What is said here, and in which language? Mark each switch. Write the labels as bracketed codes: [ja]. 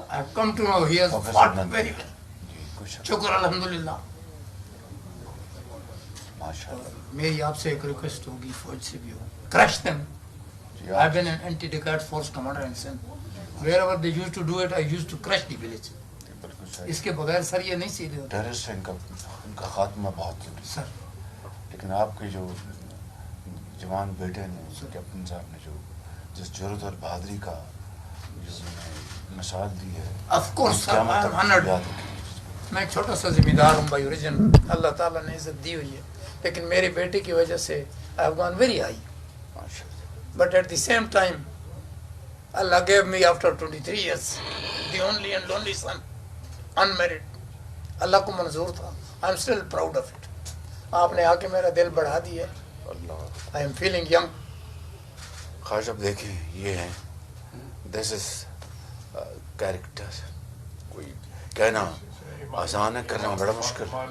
[en] I have come to know he has fought very well. [ur] شکر الحمدللہ. میری آپ سے ایک ریکویسٹ ہوگی فوج سے بھی ہو. [en] Crush them. I have been an anti-Decade force commander in Sindh. Wherever they used to do it, I used to crush the village. [ur] اس کے بغیر سر یہ نہیں سیدھے ہوتے. ٹیررسٹ ان کا خاتمہ بہت ضروری سر. لیکن آپ کے جو جوان بیٹے نے کیپٹن صاحب نے جو جس جرأت اور بہادری کا جو مثال دی ہے, [en] Of course, sir, I am honored. [ur] میں ایک چھوٹا سا ذمہ دار ہوں بائی اوریجن. اللہ تعالیٰ نے عزت دی ہوئی ہے, لیکن میرے بیٹے کی وجہ سے [en] I have gone very high. But at the same time, Allah gave me after 23 years the only and only son, unmarried. [ur] اللہ کو منظور تھا. [en] I am still proud of it. [ur] آپ نے آ کے میرا دل بڑھا دیا. [en] I am feeling young. [ur] خواجہ اب دیکھیں یہ ہیں, [en] This is character. [ur] کوئی کہنا آسان ہے, کرنا بڑا مشکل.